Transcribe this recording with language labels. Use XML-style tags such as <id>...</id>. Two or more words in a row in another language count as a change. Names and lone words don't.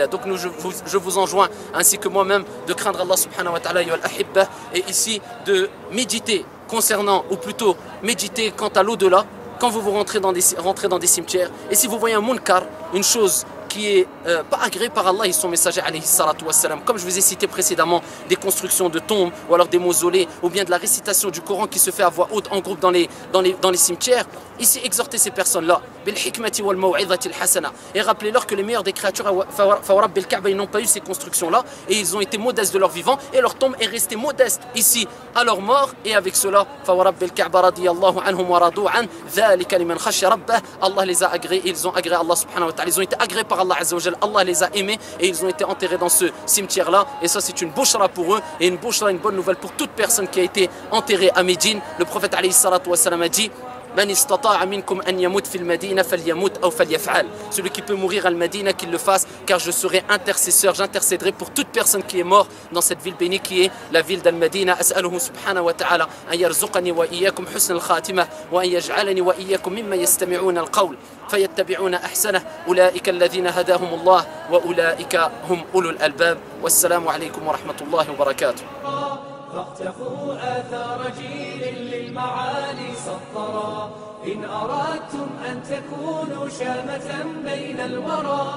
<fr>Donc je vous enjoins, ainsi que moi-même, de craindre Allah</fr> <ar>سبحانه وتعالى</ar> <fr>et ici de méditer concernant, ou plutôt méditer quant à l'au-delà quand vous rentrez dans des cimetières. Et si vous voyez un munkar, une chose qui est pas agréée par Allah et son messager</fr> <ar>عليه الصلاة والسلام,</ar> <fr>comme je vous ai cité précédemment, des constructions de tombes ou alors des mausolées ou bien de la récitation du Coran qui se fait à voix haute en groupe dans les cimetières, ici exhortez ces personnes-là</fr> <ar>بالحكمة والموعظة الحسنة,</ar> <fr>et rappelez-leur que les meilleurs des créatures</fr> <ar>فورب الكعبة,</ar> <fr>ils n'ont pas eu ces constructions-là et ils ont été modestes de leur vivant et leur tombe est restée modeste ici à leur mort. Et avec cela,</fr> <ar>فورب الكعبة رضي الله عنهم ورضوا عن ذلك لمن خشي ربه,</ar> <fr>Allah les a agréés, ils ont agréé Allah</fr> <ar>سبحانه وتعالى,</ar> <fr>ils ont été agréés par Allah</fr> <ar>عز وجل,</ar> <fr>Allah les a aimés et ils ont été enterrés dans ce cimetière-là. Et ça c'est une bushra pour eux et une bushra, une bonne nouvelle pour toute personne qui a été enterrée à Médine. Le prophète</fr> <ar>عليه الصلاة والسلام</ar> <fr>a dit:</fr> <ar>من استطاع منكم أن يموت في المدينة فليمت أو فليفعل.</ar> <fr>Celui qui peut mourir à Madina, qu'il le fasse, car je serai intercesseur, j'intercéderai pour toute personne qui est morte dans cette ville bénie qui est la ville d'Al-Madina.</fr> <ar>أسأله سبحانه وتعالى أن يرزقني وإياكم حسن الخاتمة وأن يجعلني وإياكم ممن يستمعون القول فيتبعون أحسنه أولئك الذين هداهم الله وأولئك هم أولو الألباب. والسلام عليكم ورحمة الله وبركاته. فاقتفوا آثار جيل للمعالي سطرا، إن أردتم أن تكونوا شامة بين الورى.</ar>